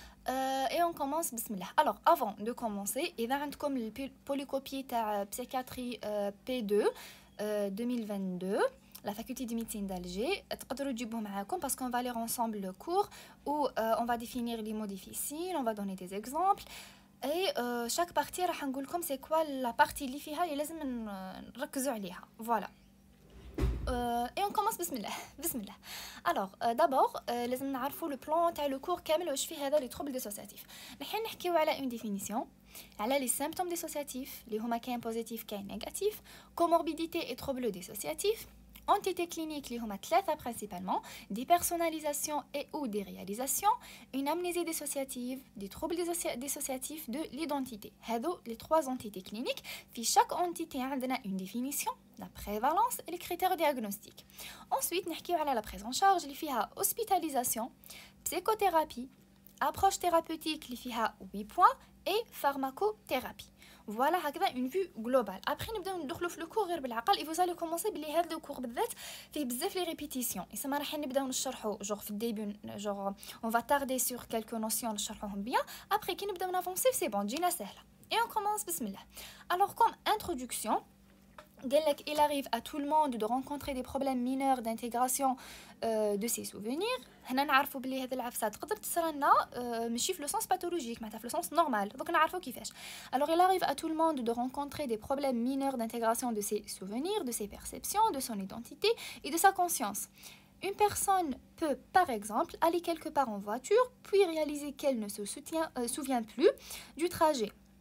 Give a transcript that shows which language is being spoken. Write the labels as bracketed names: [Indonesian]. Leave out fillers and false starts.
[French] Et on commence, bismillah. Alors, avant de commencer, il y a comme le polycopie de psychiatrie P2 2022. La faculté de médecine d'Alger, parce qu'on va lire ensemble le cours où on va définir les mots difficiles, on va donner des exemples. Et chaque partie [Arabic] راح نقول لكم [French] c'est quoi la partie [Arabic] اللي فيها اللي لازم نركزوا عليها. [French] Voilà. Et on commence bismillah. Alors d'abord [Arabic] لازم نعرفوا [French] le plan [Arabic] تاع [French] le cours [Arabic] كامل واش فيه هذا [French] les troubles dissociatifs. [Arabic] نحن نحكيو على [French] une définition على les symptômes dissociatifs [Arabic] اللي هما كاين [French] positif كاين négatif, comorbidité et troubles dissociatifs. Entités cliniques, les trois principalement, dépersonnalisation et ou déréalisation, une amnésie dissociative, des troubles dissociatifs de l'identité. Les trois entités cliniques, puis chaque entité a une définition, la prévalence et les critères diagnostiques. Ensuite, nous allons la prise en charge, les hospitalisation, psychothérapie, approche thérapeutique, les 8 points, et pharmacothérapie. Voilà une vue globale. Après nous allons [Arabic] ندخلوا في [French] le cours [Arabic] غير بالعقل [French] et vous allez commencer [Arabic] بلي هذا [French] le cours [Arabic] بالذات فيه بزاف لي ريبيتيسيون. [French] et [Arabic] ما راح نبداو نشرحوا [French] genre [Arabic] في الديبي [French] genre on va tarder sur quelques notions [Arabic] نشرحوهم [French] bien. [Arabic] Après كي نبداو نافونسي [French] c'est bon [Arabic] تجينا سهله. [French] Et on commence bismillah. Alors comme introduction, il arrive à tout le monde de rencontrer des problèmes mineurs d'intégration de ses souvenirs. [Arabic] هنا نعرفوا بلي هذه العفسه تقدر تصرى لنا ماشي في [French] le sens pathologique [Arabic] معناتها في [French] le sens normal. [Arabic] Donc نعرفوا كيفاش. [French] Alors il arrive à tout le monde de rencontrer des problèmes mineurs d'intégration de ses souvenirs, de ses perceptions, de son identité et de sa conscience. Une personne peut, par exemple, aller quelque part en voiture, puis réaliser qu'elle ne se souvient plus du trajet.